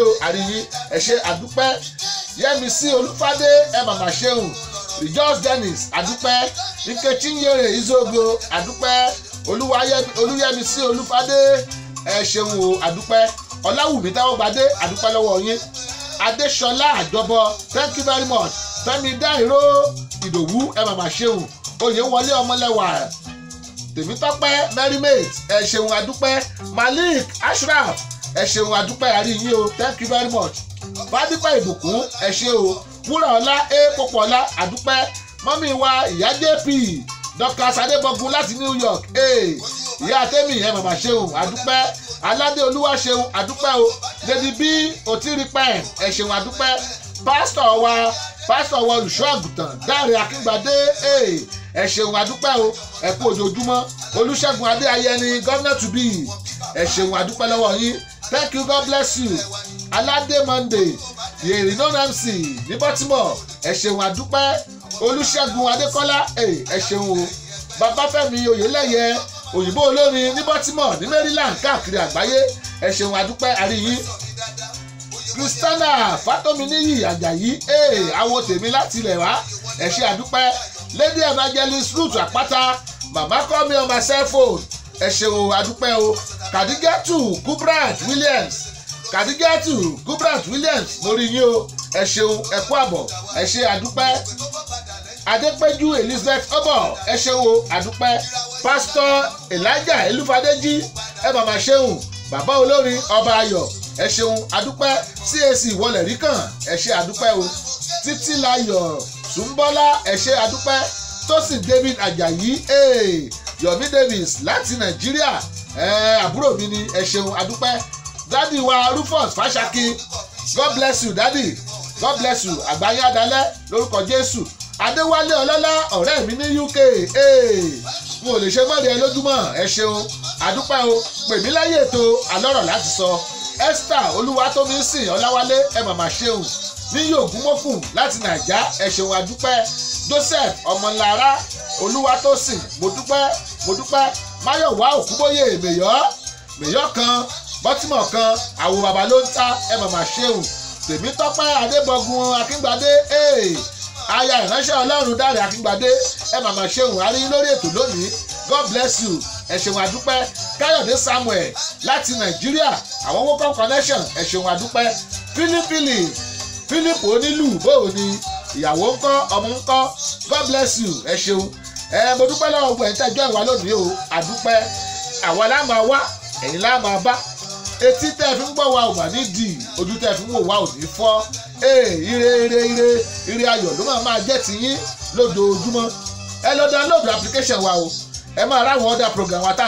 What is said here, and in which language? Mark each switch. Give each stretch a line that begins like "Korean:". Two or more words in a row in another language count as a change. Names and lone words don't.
Yoruba: o àríyìn ẹ ṣe àdúpẹ́ Yẹ́misí Olúfádé ẹ màmá ṣeun Rejoice Dennis àdúpẹ́ Nkechi Nyere Izogo àdúpẹ́ Olúyẹmisí Olúfádé ẹ ṣeun o àdúpẹ́ Ọláwùmí Táwọ́gbadé àdúpẹ́ lọ́wọ́ yín Adéṣọlá Àjọbọ
English: thank you very much
Yoruba: Fẹ́mi Dáìró Ìdòwú ẹ màmá ṣeun Oyèwọlé Ọmọlẹ́wà Tèmítọ́pẹ́ Merrimate ẹ ṣeun àdúpẹ́ Malik Ashraf ẹ ṣeun àdúpẹ́ àríyìn o
English: thank you very much
Yoruba: Fádípẹ́ Ìbùkún ẹ ṣe o Wúràọlá Pópọ̀ọlá àdúpẹ́ mọ́mí wa ìyá JP Dr. Sadébọ̀gún láti New York ìyá Tẹ́mì ẹ màmá ṣeun àdúpẹ́ Aládé Olúwa ṣeun àdúpẹ́ o Lady B Otiripen ẹ ṣeun àdúpẹ́ pásítọ̀ wa olùṣọ́ àgùntàn Dáre Akíngbadé ẹ ṣeun àdúpẹ́ o ẹ kú ojoojúmọ́ Olúṣẹ́gun Adé Ayẹni
English: governor to be
Yoruba: ẹ ṣeun àdúpẹ́ lọ́wọ́ yín thank
English: you God bless you
Yoruba: Aládé Monday yèrè non MC ní Baltimore ẹ ṣeun àdúpẹ́ Olúṣẹ́gun Adékọ́lá ẹ ṣeun o Babáfẹ́mi Oyèlẹ́yẹ òyìnbó olórin ní Baltimore ní Maryland káàkiri àgbáyé ẹ ṣeun àdúpẹ́ àríyìn Christiana Fátóminíyì Àjàyí awo tèmi láti ilẹ̀ wá ẹ ṣe àdúpẹ́ Lady Evangelist Ruth Àpáta màmá
English: call me on my cell phone
Yoruba: ẹ ṣeun àdúpẹ́ o Kàdígátù Kubrat Williams mo rí yín o ẹ ṣeun ẹ kú àbọ̀ ẹ ṣe àdúpẹ́ Adépẹ́jú Elizabeth Ọbọ̀ ẹ ṣeun o àdúpẹ́ Pastor Elijah Elúfadéjì ẹ màmá ṣeun bàbá olórin Ọba Ayọ̀ ẹ ṣeun àdúpẹ́ CAC Ìwọlẹ̀ Ríkàn ẹ ṣe àdúpẹ́ o Títílayọ̀ Súnbọ́lá ẹ ṣe àdúpẹ́ Tósìn David Àjàyí Yomi Davis láti Nàìjíríà àbúrò mi ni ẹ ṣeun àdúpẹ́ dádì wa Rufus Fáṣákí
English: God bless you
Yoruba: dádì
English: God bless you
Yoruba: àgbáyé adalẹ́ lórúkọ Jésù Adéwálé Ọlọ́lá ọ̀rẹ́ mi ní UK mo lè ṣe mọ́lẹ̀ lójúmọ́ ẹ ṣeun àdúpẹ́ o pè mí láyé ètò àlọ́rọ̀ láti sọ Esther Olúwatómísìn Ọláwálé ẹ màmá ṣeun ní Ògúnmọ́kùn láti Nàìjà ẹ ṣeun àdúpẹ́ Joseph Ọmọlára Olúwatósìn mo dúpẹ́ Máyọ̀wá Òkúbóyè mèyọ́ kan Baltimore kan àwò bàbá ló ń ta ẹ màmá ṣeun Tèmítọ́pẹ́ Adébọ̀gún Akíngbadé aya ìránṣẹ́ Ọlọ́run Dáre Akíngbadé ẹ màmá ṣeun àrí lórí ètò lónìí
English: God bless you
Yoruba: ẹ ṣeun àdúpẹ́ Káyọ̀dé Samuel láti Nàìjíríà àwọn Wocom connection ẹ ṣeun àdúpẹ́ Philip onílù bóò ni ìyàwó ńkọ́ ọmọ ńkọ́
English: God bless you
Yoruba: ẹ ṣeun mo dúpẹ́ lọ́wọ́ gbogbo ẹ̀yin tẹ́jọ́ ìwà lónìí o àdúpẹ́ àwa la máa wá ẹ̀yin la máa bá etí tẹ́ fi ń gbọ́ wa ò mà ní dì ojú tẹ́ fi ń wò wá ò ní fọ́ ire ayọ̀ ló máa jẹ́ tiyín lójoojúmọ́ ẹ lọ
English: download application
Yoruba: wa o ẹ máa ráwọn
English: other program
Yoruba: wa tá à